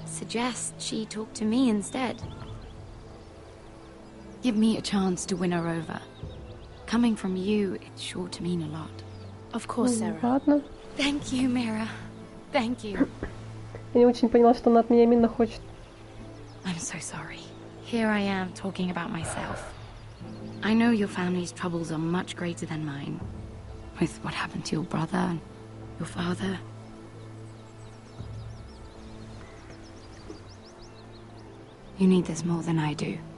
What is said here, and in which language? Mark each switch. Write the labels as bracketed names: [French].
[English] suggest she talk to me instead. Give me a chance to win her over. Coming from you, it's sure to mean a lot. Of course, Sarah. [Russian] Ладно. [English] Thank you, Mira. Thank you. [Russian] Я не очень поняла, что она от меня именно хочет. [English] I'm so sorry. Here I am talking about myself. I know your family's troubles are much greater than mine. With what happened to your brother and your father. You need this more than I do.